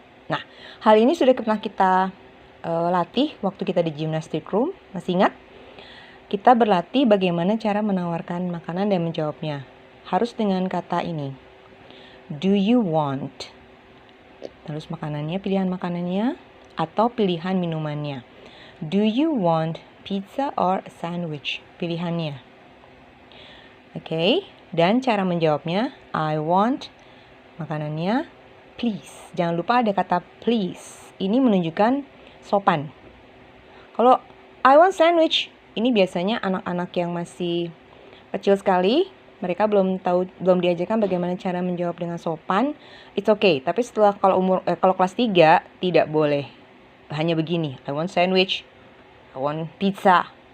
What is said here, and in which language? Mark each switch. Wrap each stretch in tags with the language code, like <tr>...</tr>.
<id>Nah, hal ini sudah pernah kita latih waktu kita di gymnastic room. Masih ingat? Kita berlatih bagaimana cara menawarkan makanan dan menjawabnya. Harus dengan kata ini.</id> <en>Do you want?</en> <id>Terus makanannya, pilihan makanannya atau pilihan minumannya.</id> <en>Do you want pizza or sandwich?</en> <id>Pilihannya. Oke, dan cara menjawabnya, I want makanannya, please. Jangan lupa ada kata please. Ini menunjukkan sopan. Kalau</id> <en>I want sandwich,</en> <id>ini biasanya anak-anak yang masih kecil sekali, mereka belum diajarkan bagaimana cara menjawab dengan sopan.</id> <en>It's okay,</en> <id>tapi setelah kalau kelas 3 tidak boleh. Hanya begini,</id> <en>I want sandwich, I want pizza.</en>